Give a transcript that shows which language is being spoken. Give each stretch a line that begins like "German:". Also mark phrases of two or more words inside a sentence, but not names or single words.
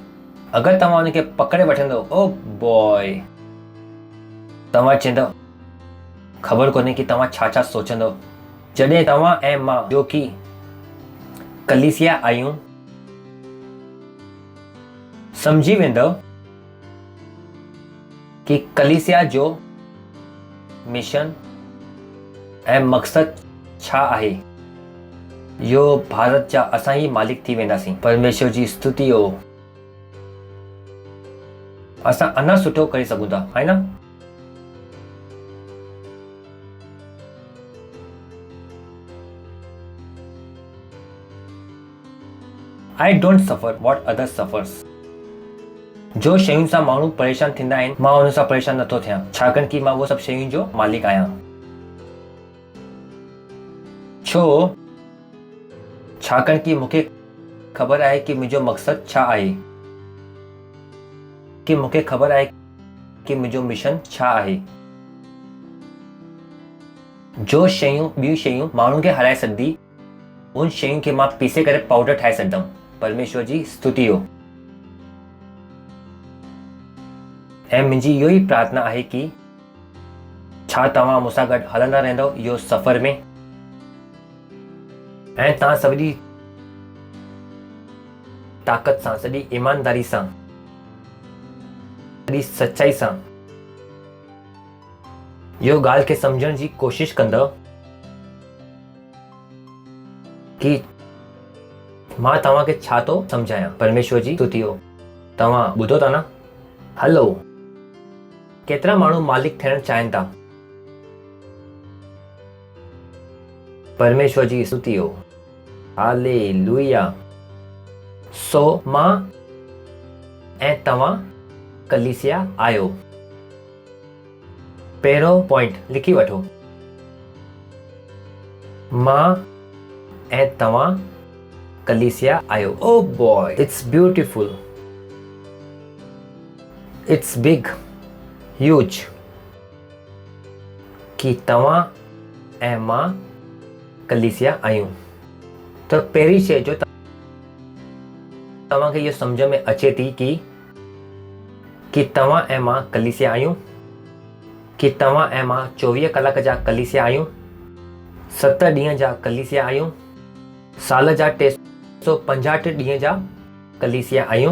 Sindhi: अगरि तव्हां उनखे पकड़े वठंदव,
English: oh boy,
Sindhi: तव्हां चवंदव ख़बर कोन्हे कि तव्हां छा छा सोचंदव। जॾहिं तव्हां ऐं मां जो कि कलीसिया आहियूं सम्झी वेंदव कि कलीसिया जो मिशन ऐं मक़सद छा आहे, इहो भारत जा असां ई मालिक थी वेंदासीं। परमेश्वर जी स्तुति हो। असां अञा सुठो करे सघूं था, है ना?
English: I don't suffer what others suffers.
Sindhi: जो शयुनि सां माण्हू परेशान थींदा आहिनि, मां हुन सां परेशान नथो थियां, छाकाणि कि मां उहो सभु शयुनि जो मालिक आहियां। छाकाणि कि मूंखे ख़बर आहे कि मुंहिंजो मक़सद छा आहे, कि मूंखे ख़बर आहे कि मुंहिंजो मिशन छा आहे। जो शयूं ॿियूं शयूं माण्हुनि खे हराए सघंदी, उन शयुनि खे मां पीसे करे पाउडर ठाहे सघंदमि। परमेश्वर जी स्तुति हो। ऐं मुंहिंजी इहो ई प्रार्थना आहे कि छा तव्हां मूंसां गॾु हलंदा रहंदव इहो सफ़र में, ऐं तव्हां सॼी ताक़त सां, सॼी ईमानदारी सां, सॼी सच्चाई सां इहो ॻाल्हि खे सम्झण जी कोशिश कंदव कि मां तव्हांखे छा थो सम्झायां। परमेश्वर जी स्तुति हो। तव्हां ॿुधो था न? हलो, केतिरा माण्हू मालिक थियण चाहिनि था? परमेश्वर जी स्तुति हो। हालेलुया। सो मां ऐं तव्हां कलीसिया आहियो। पहिरों पॉइंट लिखी वठो, मां ऐं तव्हां कलीसिया आहियो।
English: oh boy, it's beautiful, it's big, huge
Sindhi: कि तव्हां ऐं मां कलीसिया आहियूं। त पहिरीं शइ जो तव्हांखे इहो सम्झ में अचे थी कि तव्हां ऐं मां कलीसिया आहियूं, कि तव्हां ऐं मां 24 कलाक जा कलीसिया आहियूं, 7 ॾींहं जा कलीसिया आहियूं, साल जा 365 ॾींहं जा कलीसिया आहियूं।